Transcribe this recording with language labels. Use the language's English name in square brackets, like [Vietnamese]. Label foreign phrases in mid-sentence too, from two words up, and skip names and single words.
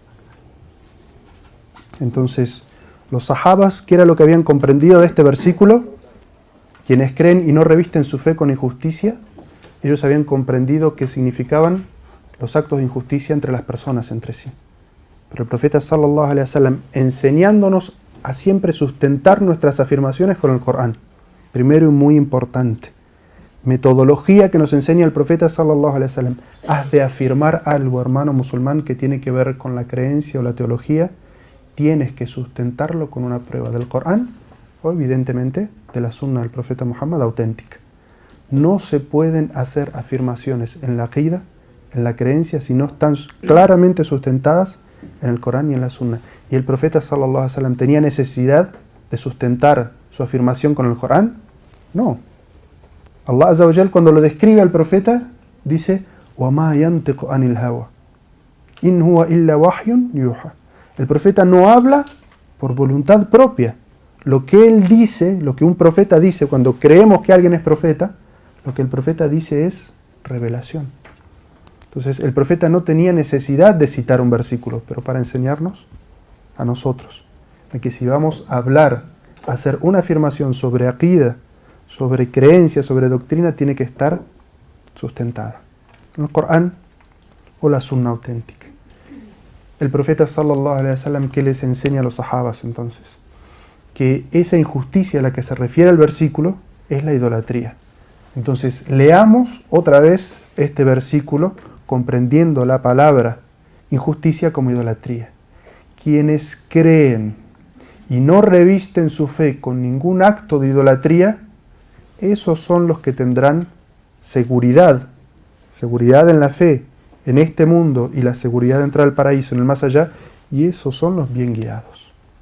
[Spanish] Entonces, los sahabas, ¿qué era lo que habían comprendido de este versículo? Quienes creen y no revisten su fe con injusticia, ellos habían comprendido que significaban los actos de injusticia entre las personas entre sí. Pero el profeta [Arabic] صلى الله عليه وسلم, [Spanish] enseñándonos a siempre sustentar nuestras afirmaciones con el Corán. Primero y muy importante, metodología que nos enseña el profeta [Arabic] صلى الله عليه وسلم. [Spanish] Has de afirmar algo, hermano musulmán, que tiene que ver con la creencia o la teología, tienes que sustentarlo con una prueba del Corán o evidentemente de la sunna del profeta Muhammad auténtica. No se pueden hacer afirmaciones en la aqida, en la creencia, si no están claramente sustentadas en el Corán y en la sunna. Y el profeta [Arabic] صلى الله عليه وسلم [Spanish] tenía necesidad de sustentar su afirmación con el Corán. No. Allah [Arabic] عز وجل, [Spanish] cuando lo describe al profeta, dice [Arabic] وَمَا يَنْتِقُ عَنِ الْهَوَى إِنْ هُوَ إِلَّا وَحْيٌ يُوحَى. [Spanish] El profeta no habla por voluntad propia. Lo que él dice, lo que un profeta dice cuando creemos que alguien es profeta, lo que el profeta dice es revelación. Entonces el profeta no tenía necesidad de citar un versículo, pero para enseñarnos a nosotros de que si vamos a hablar, a hacer una afirmación sobre aqida, sobre creencia, sobre doctrina, tiene que estar sustentada en el Corán o la sunna auténtica. El profeta [Arabic] صلى الله عليه وسلم, [Spanish] ¿qué les enseña a los sahabas entonces? Que esa injusticia a la que se refiere el versículo es la idolatría. Entonces leamos otra vez este versículo comprendiendo la palabra injusticia como idolatría. Quienes creen y no revisten su fe con ningún acto de idolatría, esos son los que tendrán seguridad en la fe, en este mundo, y la seguridad de entrar al paraíso en el más allá, y esos son los bien guiados.